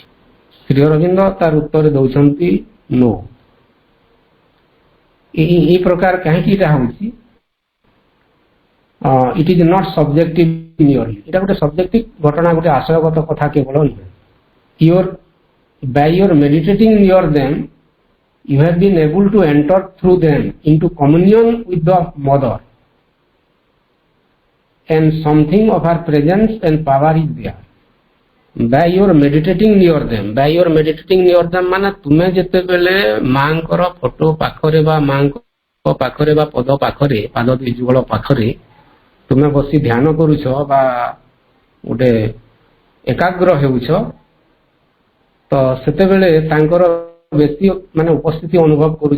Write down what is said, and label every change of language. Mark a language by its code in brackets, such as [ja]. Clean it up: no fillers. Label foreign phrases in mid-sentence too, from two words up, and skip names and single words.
[or] ଶ୍ରୀ ଅରବିନ୍ଦ ତାର ଉତ୍ତର ଦଉଛନ୍ତି नो। এই ପ୍ରକାର କାହିଁକି ଏଇଟା ହଉଛି? [en] it is not subjective merely. [or] ଏଇଟା ଗୋଟେ ସବଜେକ୍ଟିଭ ଘଟଣା, ଗୋଟେ ଆଶୟଗତ କଥା କେବଳ ନୁହେଁ। [en] By your meditating near them, you have been able to enter through them into communion with the mother, and something of her presence and power is there. By your meditating near them, [or] ମାନେ ତୁମେ ଯେତେବେଳେ ମାଙ୍କର ଫଟୋ ପାଖରେ ବା ମାଙ୍କ ପାଖରେ ବା ପଦ ପାଖରେ, ପାଦ ଦୁଇ ଯୁଗଳ ପାଖରେ ତୁମେ ବସି ଧ୍ୟାନ କରୁଛ ବା ଗୋଟେ ଏକାଗ୍ର ହେଉଛ, ତ ସେତେବେଳେ ତାଙ୍କର ବେଶୀ ମାନେ ଉପସ୍ଥିତି ଅନୁଭବ କରୁଛ।